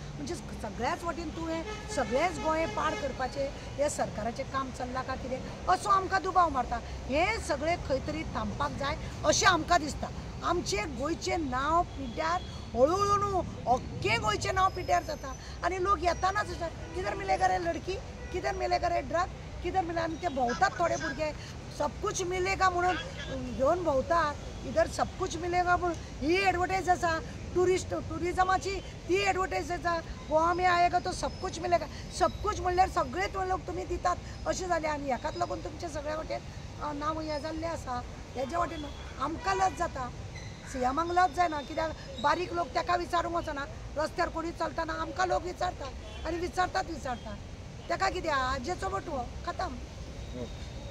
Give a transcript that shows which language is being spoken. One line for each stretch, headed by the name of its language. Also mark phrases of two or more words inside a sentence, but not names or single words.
Konkani: म्हणजे सगळ्याच वाटेन तूं हें सगळेंच गोंय पाड करपाचें हें सरकाराचें काम चल्लां काय कितें असो आमकां दुबाव मारता. हें सगळें खंय तरी थांबपाक जाय अशें आमकां दिसता. आमचें गोंयचें नांव पिड्ड्यार हळू न्हू अख्खें गोंयचें नांव पिड्ड्यार जाता. आनी लोक येतानाच
Hindi: किधर मिलेगा रे लडकी, किधर मिलेगा रे ड्रग, किधर मिले.
Konkani: आनी ते भोंवतात थोडे भुरगे
Hindi: सब कुछ मिलेगा
Konkani: म्हणून घेवन भोंवतात.
Hindi: इधर सब कुछ मिलेगा
Konkani: म्हणून ही एडवर्टायज आसा टुरिजमाची ती एडवर्टायज आसा.
Hindi: गोवा में आएगा तो सब कुछ मिलेगा. सब कुछ
Konkani: म्हणल्यार सगळेच लोक तुमी दितात अशें जालें. आनी हेकाच लागून तुमचें सगळ्या वाटेन नांव हें जाल्लें आसा. हेज्या वाटेन आमकां लज जाता. सीएमांक लज जायना कित्याक बारीक लोक ताका विचारूंक वचना. रस्त्यार कोणी चलतना आमकां लोक विचारतात आनी विचारतात ताका कितें आजेचो बटवो खतम.